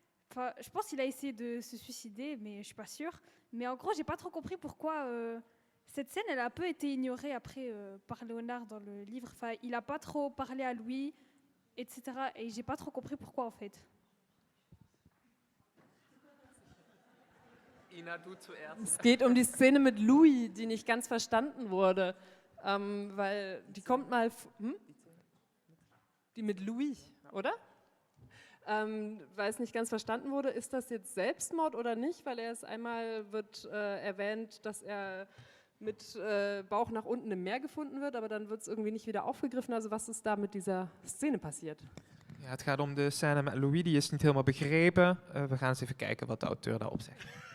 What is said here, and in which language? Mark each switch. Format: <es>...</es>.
<fr>Enfin, je pense qu'il a essayé de se suicider, mais je suis pas sûre. Mais en gros, j'ai pas trop compris pourquoi. Cette scène, elle a un peu été ignorée après par Léonard dans le livre. Enfin, il n'a pas trop parlé à Louis, etc. Et j'ai pas trop compris pourquoi en fait.</fr> <de>Ina, du zuerst. Es geht um die Szene mit Louis, die nicht ganz verstanden wurde. Weil die kommt mal... Die mit Louis, oder? Weil es nicht ganz verstanden wurde, ist das jetzt Selbstmord oder nicht? Weil einmal wird erwähnt, dass er mit Bauch nach unten im Meer gefunden wird, aber dan wird es irgendwie nicht wieder aufgegriffen. Also was ist da mit dieser Szene passiert?</de> <nl>Ja, het gaat om de scène met Louis, die is niet helemaal begrepen. We gaan eens even kijken wat de auteur daarop zegt.</nl>